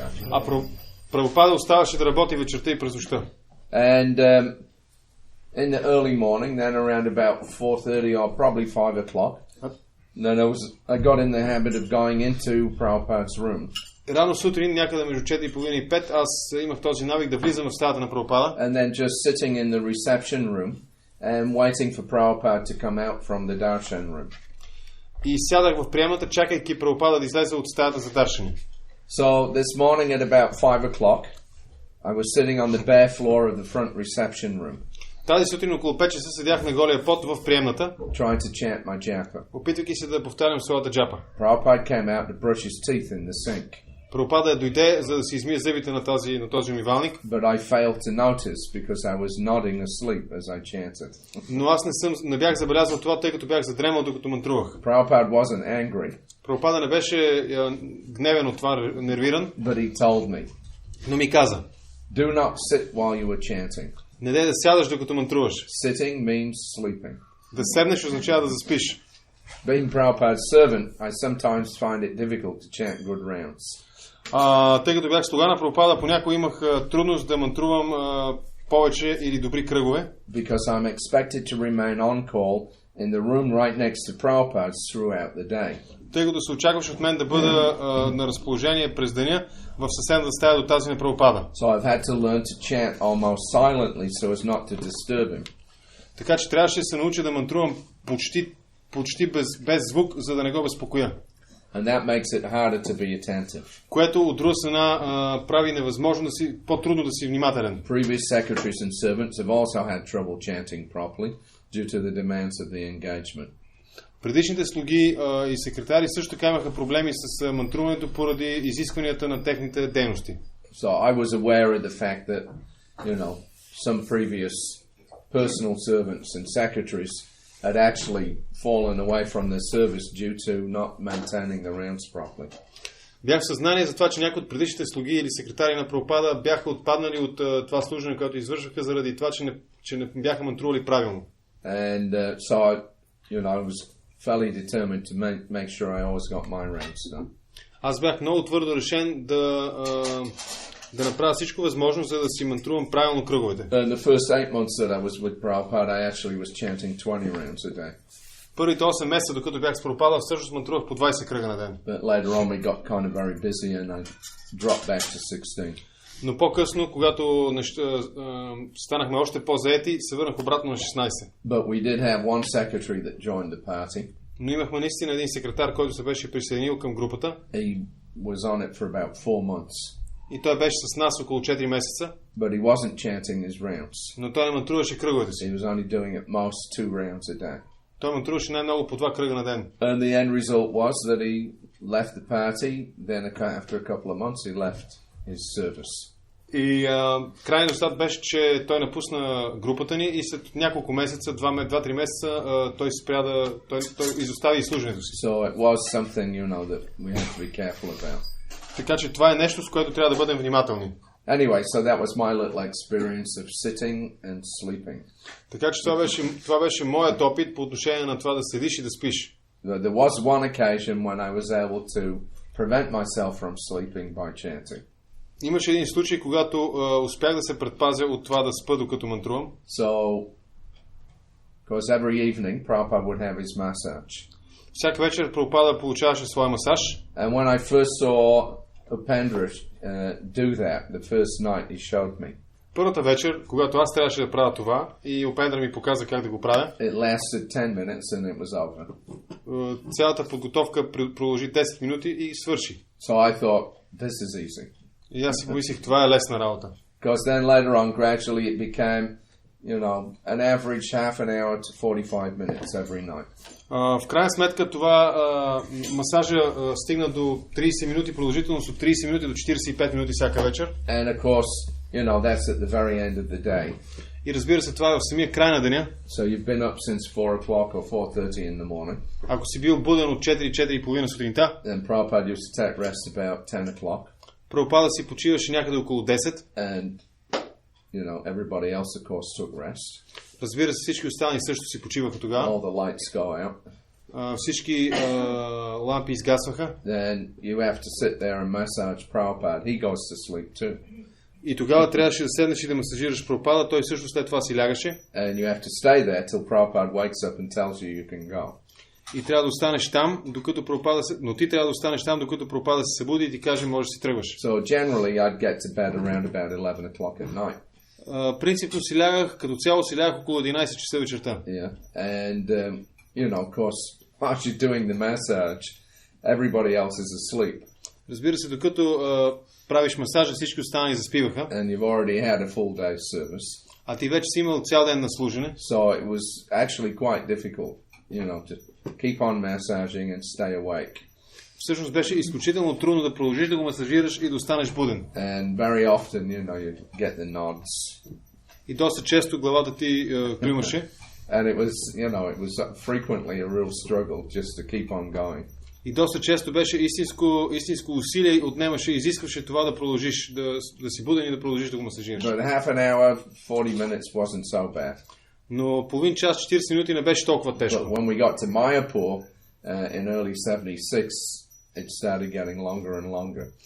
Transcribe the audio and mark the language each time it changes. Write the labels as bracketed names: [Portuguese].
[Bulgarian] А Прабхупада оставаше да работи вечерта и през нощта. [English] And in the early morning, then around about 4:30 or probably 5 o'clock, then I got in the habit of going into Prabhupada's room. [Bulgarian] Рано сутрин, някъде между 4:30 и 5, аз имах този навик да влизам в стаята на Прабхупада. [English] And then just sitting in the reception room and waiting for Prabhupada to come out from the darshan room. [Bulgarian] И сядах в приемната, чакайки Прабхупада да излезе от стаята за даршани. [English] So this morning at about 5 o'clock, I was sitting on the bare floor of the front reception room. [Bulgarian] Тази сутрин около 5 часа седях на голия пот в приемната, [English] trying to chant my Japa. [Bulgarian] опитвайки се да повтарям своята джапа. [English] Prabhupada came out to brush his teeth in the sink. [Bulgarian] Прабхупада дойде, за да си измие зъбите на този умивалник. [English] But I failed to notice because I was nodding asleep as I chanted. [Bulgarian] Но аз не бях забелязал това, тъй като бях задремал докато мантрувах. [English] Prabhupada wasn't angry. [Bulgarian] Прабхупада не беше гневен от това, нервиран. [English] But he told me. [Bulgarian] Но ми каза: [English] Do not sit while you are chanting. [Bulgarian] Не дай да сядаш докато мантруваш. [English] Sitting means sleeping. [Bulgarian] Да седнеш означава да заспиш. [English] Being Prabhupada's servant, I sometimes find it difficult to chant good rounds. [Bulgarian] Тъй като бях слуга на Прабхупада, понякога имах трудност да мантрувам повече или добри кръгове. [English] Because I'm expected to remain on call in the room right next to Prabhupada's throughout the day. [Bulgarian] Тъй като се очакваше от мен да бъда на разположение през деня в съседната стая до тази на Прабхупада. [English] So I've had to learn to chant almost silently so as not to disturb him. [Bulgarian] Така че трябваше да се науча да мантрувам почти без звук, за да не го безпокоя. [English] And that makes it harder to be attentive. [Bulgarian] Което от друга страна прави невъзможно по-трудно да си внимателен. [English] Previous secretaries and servants have also had trouble chanting properly due to the demands of the engagement. [Bulgarian] Предишните слуги и секретари също така имаха проблеми с мантруването поради изискванията на техните дейности. [English] So I was aware of the fact that, some previous personal servants and secretaries had actually fallen away from their service due to not maintaining the rounds properly. [Bulgarian] Бях в съзнание за това, че някои от предишните слуги или секретари на Прабхупада бяха отпаднали от това служене, което извършваха заради това, че не бяха мантрували правилно. [English] And so I was fairly determined to make sure I always got my rounds done. [Bulgarian] Аз бях много твърдо решен да направя всичко възможно, за да си мантрувам правилно кръговете. [English] In the first 8 months that I was with Prabhupada, I actually was chanting 20 rounds a day. [Bulgarian] Първите 8 месеца, докато бях с Прабхупада, всъщност мантрувах по 20 кръга на ден. [English] But later on we got kind of very busy and I dropped back to 16. [Bulgarian] Но по-късно, когато станахме още по-заети, се върнах обратно на 16. [English] But we did have one secretary that joined the party. [Bulgarian] Но имахме наистина един секретар, който се беше присъединил към групата. [English] He was on it for about 4 months. [Bulgarian] И той беше с нас около 4 месеца. [English] But he wasn't chanting his rounds. [Bulgarian] Но той не мантруваше кръговете си. [English] He was only doing at most 2 rounds a day. [Bulgarian] Той мантруваше най-много по 2 кръга на ден. [English] And the end result was that he left the party. Then after a couple of months he left his service. [Bulgarian] И крайният резултат беше, че той напусна групата ни и след няколко месеца, 2-3 месеца, той изостави служенето си. [English] So it was something, that we have to be careful about. [Bulgarian] Така че това е нещо, с което трябва да бъдем внимателни. [English] Anyway, so that was my little experience of sitting and sleeping. [Bulgarian] Така че това беше моят опит по отношение на това да седиш и да спиш. [English] There was one occasion when I was able to prevent myself from sleeping by chanting. [Bulgarian] Имаше един случай, когато успях да се предпазя от това да спа докато мантрувам. [English] So, because every evening Prabhupada would have his massage. [Bulgarian] Всяка вечер Прабхупада получаваше своя масаж. [English] And when I first saw Upendra do that, the first night he showed me. [Bulgarian] Първата вечер, когато аз трябваше да правя това, и Upendra ми показа как да го правя. [English] It lasted 10 minutes and it was over. [Bulgarian] Цялата подготовка продължи 10 минути и свърши. [English] So I thought, this is easy. [Bulgarian] И аз си помислих, това е лесна работа. [English] Because then later on, gradually it became, an average half an hour to 45 minutes every night. [Bulgarian] В крайна сметка това масажа стигна до 30 минути, продължителност от 30 минути до 45 минути всяка вечер. [English] And of course, that's at the very end of the day. [Bulgarian] И разбира се, това е в самия край на деня. [English] So you've been up since 4 o'clock or 4:30 in the morning. [Bulgarian] Ако си бил буден от 4-4:30 сутринта. [English] Then Prabhupada used to take rest about 10 o'clock. [Bulgarian] Прабхупада си почиваше някъде около 10. [English] And, everybody else, of course, took rest. [Bulgarian] Разбира се, всички останали също си почиваха тогава. [English] All the lights go out. [Bulgarian] Всички лампи изгасваха. [English] Then you have to sit there and massage Prabhupada. He goes to sleep too. [Bulgarian] И тогава трябваше да седнеш и да масажираш Прабхупада. Той също след това си лягаше. [English] And you have to stay there till Prabhupada wakes up and tells you can go. [Bulgarian] И трябва да останеш там, докато Прабхупада но ти трябва да останеш там, докато Прабхупада се събуди и ти каже, можеш да си тръгваш. [English] So generally I'd get to bed around about 11 o'clock at night. [Bulgarian] Принципно си лягах, като цяло си лягах около 11 часа вечерта. [English] Yeah. And of course, while you're doing the massage, everybody else is asleep. [Bulgarian] Разбира се, докато правиш масажа, всички останали заспиваха. [English] And you've already had a full day's service. [Bulgarian] А ти вече си имал цял ден на служене. [English] So it was actually quite difficult, to keep on massaging and stay awake. [Bulgarian] Всъщност беше изключително трудно да продължиш да го масажираш и да останеш буден. [English] And very often, you get the nods. [Bulgarian] И доста често главата ти клюмаше. [English] And it was frequently a real struggle just to keep on going. [Bulgarian] И доста често беше истинско усилие и отнемаше, изискваше това да продължиш да си буден и да продължиш да го масажираш. [English] But half an hour, 40 minutes wasn't so bad. [Bulgarian] Но половин час, 40 минути не беше толкова тежко. [English] But when we got to Mayapur in early 76, it started getting longer and longer.